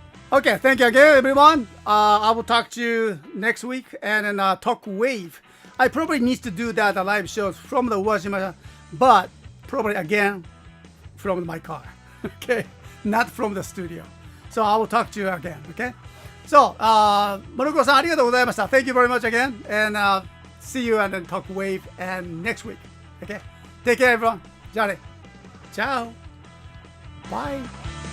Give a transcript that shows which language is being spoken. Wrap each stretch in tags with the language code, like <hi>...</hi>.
<en>Okay, thank you again, everyone. I will talk to you next week, and then talk wave. I probably need to do that live shows from the Wajima, but probably again from my car. Okay, not from the studio. So I will talk to you again. Okay.</en> <ja>So, Moroko-san, ありがとうございました。</ja> <en>Thank you very much again, and see you and then talk wave and next week. Okay, take care, everyone.</en> <ja>じゃあね。</ja> <en>Ciao. Bye.</en>